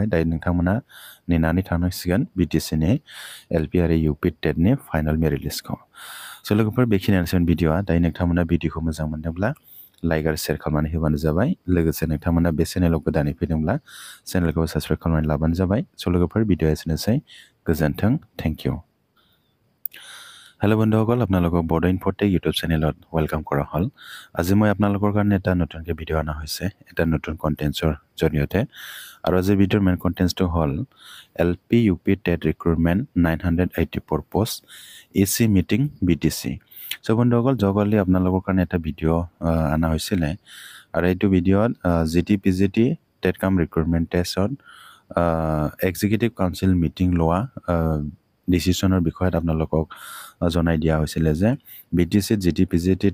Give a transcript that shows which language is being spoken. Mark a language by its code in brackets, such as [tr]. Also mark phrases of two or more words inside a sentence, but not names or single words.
[brx] दायो नोंथांमोना नेनानै थानांसिगोन BTCनि LP आरो UP टेटनि [en] final merit list. [brx] स' लोगोफोर बेखिनियानोसै भिडिअआ। दायो नोंथांमोना भिडिअखौ मोजां मोनदोंब्ला लाइक आरो शेयार खालामनानै होबानो जाबाय। लोगोसे नोंथांमोना बे चेनेलाव गोदानै फैदोंब्ला चेनेलखौ साबस्क्राइब खालामनानै लाबानो जाबाय। स' लोगोफोर भिडिअआ एसेनोसै। [as] गोजोन्थों [en] thank you hello [as] बंधुসকল আপোনালোকক বড়ো ইনফোটেক ইউটিউব চেনেলত ওয়েলকাম কৰা হল আজি মই আপোনালোকৰ কাৰণে এটা নতুনকৈ ভিডিও আনা হৈছে এটা নতুন কন্টেন্টৰ জৰিয়তে আৰু আজি ভিডিওৰ মেইন কন্টেন্টটো হল [en] LP UP TET recruitment [as] 984 পোষ্ট এসি মিটিং বিটিসি সো বন্ধুসকল জগলি আপোনালোকৰ কাৰণে এটা ভিডিও আনা হৈছিল আৰু এইটো ভিডিওত জিটিপিজিটি টেট কাম ৰিক্ৰুটমেন্ট টেষ্টত [en] executive council meeting [as] লোৱা ডিসিশনৰ বিষয়ত আপোনালোকক জনাই দিয়া হৈছিল যে বিটিসি জিটিপিজিটি